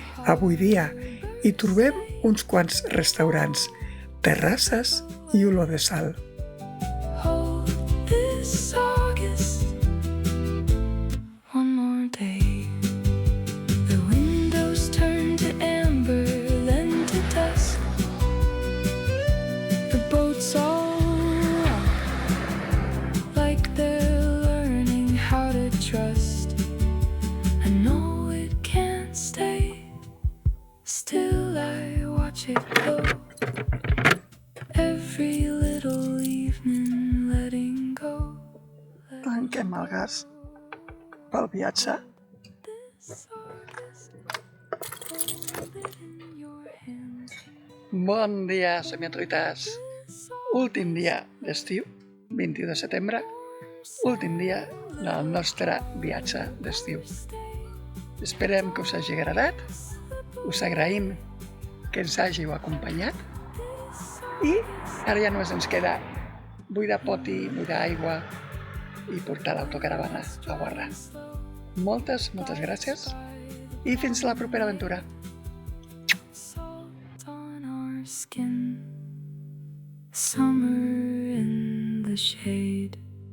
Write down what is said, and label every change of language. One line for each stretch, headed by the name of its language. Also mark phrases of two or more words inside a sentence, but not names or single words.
Catalan: Avui dia hi trobem uns quants restaurants, terrasses i olor de sal.
English: Hold this August, one more day. The windows turn to amber, then to dusk. The boats all rock like they're learning how to trust. I know it can't stay still, I watch it go. Every little evening letting go.
Catalan: Tanquem el gas pel viatge.
English: This August, hold it in your hands.
Catalan: Bon dia, somiatruites! Últim dia d'estiu, 21 de setembre, últim dia del nostre viatge d'estiu. Esperem que us hagi agradat, us agraïm que ens hàgiu acompanyat i ara ja només ens queda buidar poti, buidar aigua i portar l'autocaravana a Guarra. Moltes gràcies i fins la propera aventura.
English: Salt on our skin, summer in the shade.